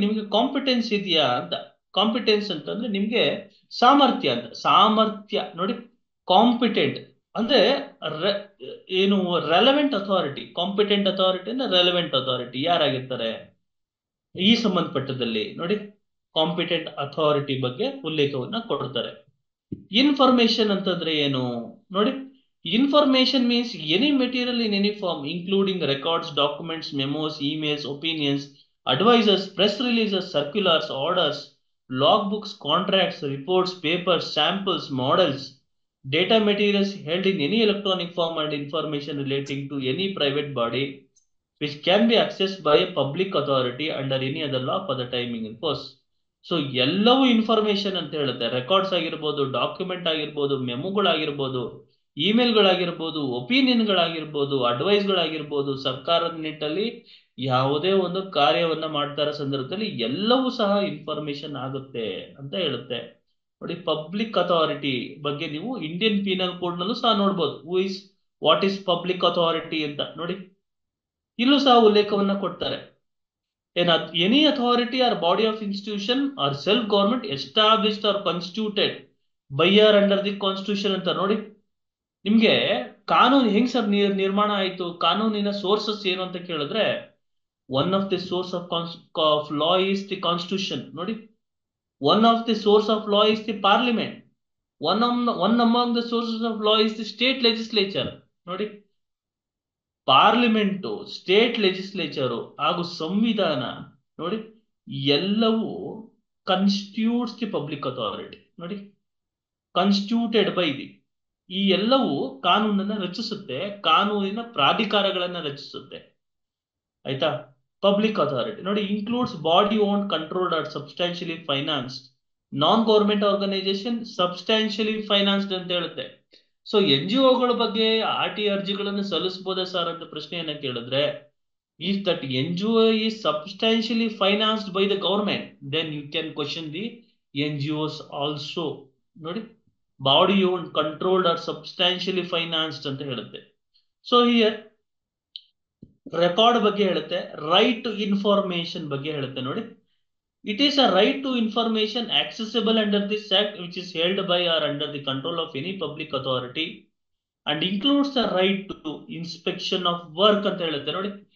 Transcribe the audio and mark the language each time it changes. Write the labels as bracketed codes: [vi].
[kn] ನಿಮ್ಗೆ ಕಾಂಪಿಟೆನ್ಸ್ ಇದೆಯಾ ಅಂತ, ಕಾಂಪಿಟೆನ್ಸ್ ಅಂತಂದ್ರೆ ನಿಮ್ಗೆ ಸಾಮರ್ಥ್ಯ ಅಂತ, ಸಾಮರ್ಥ್ಯ ನೋಡಿ. ಕಾಂಪಿಟೆಂಟ್ ಅಂದ್ರೆ ಏನು, ರೆಲೆವೆಂಟ್ ಅಥಾರಿಟಿ. ಕಾಂಪಿಟೆಂಟ್ ಅಥಾರಿಟಿ ಅಂದ್ರೆ ರೆಲೆವೆಂಟ್ ಅಥಾರಿಟಿ ಯಾರಾಗಿರ್ತಾರೆ ಈ ಸಂಬಂಧಪಟ್ಟದಲ್ಲಿ ನೋಡಿ. ಕಾಂಪಿಟೆಂಟ್ ಅಥಾರಿಟಿ ಬಗ್ಗೆ ಉಲ್ಲೇಖವನ್ನ ಕೊಡ್ತಾರೆ. ಇನ್ಫಾರ್ಮೇಶನ್ ಅಂತಂದ್ರೆ ಏನು ನೋಡಿ. [en] Information means any material in any form including records, documents, memos, emails, opinions, advices, press releases, circulars, orders, log books, contracts, reports, papers, samples, models, data materials held in any electronic form and information relating to any private body which can be accessed by a public authority under any other law for the timing in force. [kn] So ಎಲ್ಲವೂ information ಅಂತ ಹೇಳುತ್ತೆ. Records ಆಗಿರ್ಬೋದು, document ಆಗಿರ್ಬೋದು, ಮೆಮೊಗಳಾಗಿರ್ಬೋದು, ಇಮೇಲ್ಗಳಾಗಿರ್ಬೋದು, ಒಪಿನಿಯನ್ಗಳಾಗಿರ್ಬೋದು, ಅಡ್ವೈಸ್ಗಳಾಗಿರ್ಬೋದು, ಸರ್ಕಾರದ ನಿಟ್ಟಲ್ಲಿ ಯಾವುದೇ ಒಂದು ಕಾರ್ಯವನ್ನ ಮಾಡ್ತಾ ಇರೋ ಸಂದರ್ಭದಲ್ಲಿ ಎಲ್ಲವೂ ಸಹ ಇನ್ಫಾರ್ಮೇಶನ್ ಆಗುತ್ತೆ ಅಂತ ಹೇಳುತ್ತೆ ನೋಡಿ. ಪಬ್ಲಿಕ್ ಅಥಾರಿಟಿ ಬಗ್ಗೆ ನೀವು ಇಂಡಿಯನ್ ಪೀನಲ್ ಕೋಡ್ ನಲ್ಲೂ ಸಹ ನೋಡ್ಬೋದು. [en] what is public authority [kn] ಅಂತ ನೋಡಿ. ಇಲ್ಲೂ ಸಹ ಉಲ್ಲೇಖವನ್ನ ಕೊಡ್ತಾರೆ. [en] any authority or body of institution or self government established or constituted by or under the constitution [kn] ಅಂತ ನೋಡಿ. ನಿಮ್ಗೆ ಕಾನೂನು ಹೆಂಗ್ ಸರ್ ನಿರ್ಮಾಣ ಆಯ್ತು, ಕಾನೂನಿನ ಸೋರ್ಸಸ್ ಏನು ಅಂತ ಕೇಳಿದ್ರೆ [en] one of the source of law is the constitution [kn] ನೋಡಿ. [en] One of the source of law is the parliament. One among the sources of law is the state legislature ನೋಡಿ. [kn] ಪಾರ್ಲಿಮೆಂಟು, ಸ್ಟೇಟ್ ಲೆಜಿಸ್ಲೇಚರು ಹಾಗೂ ಸಂವಿಧಾನ ನೋಡಿ, ಎಲ್ಲವೂ [en] constitutes the public authority [kn] ನೋಡಿ. [en] constituted by the, [kn] ಈ ಎಲ್ಲವೂ ಕಾನೂನನ್ನ ರಚಿಸುತ್ತೆ, ಕಾನೂನಿನ ಪ್ರಾಧಿಕಾರಗಳನ್ನ ರಚಿಸುತ್ತೆ. ಆಯ್ತಾ. [en] public authority ನೋಡಿ includes body owned controlled or substantially financed non government organisation substantially financed [kn] ಅಂತ ಹೇಳುತ್ತೆ. ಸೊ NGOಗಳ ಬಗ್ಗೆ RT ಅರ್ಜಿಗಳನ್ನು ಸಲ್ಲಿಸಬಹುದಾ ಸರ್ ಅಂತ ಪ್ರಶ್ನೆಯನ್ನ ಕೇಳಿದ್ರೆ, [en] if that NGO is substantially financed by the government then you can question the NGOs also ನೋಡಿ. Body owned controlled or substantially financed [kn] ಅಂತ ಹೇಳುತ್ತೆ. [en] so here [kn] ರೆಕಾರ್ಡ್ ಬಗ್ಗೆ ಹೇಳುತ್ತೆ, ರೈಟ್ ಟು ಇನ್ಫಾರ್ಮೇಶನ್ ಬಗ್ಗೆ ಹೇಳುತ್ತೆ ನೋಡಿ. [en] it is a right to information accessible under this act which is held by or under the control of any public authority and includes the right to inspection of work [kn] ಅಂತ ಹೇಳುತ್ತೆ ನೋಡಿ.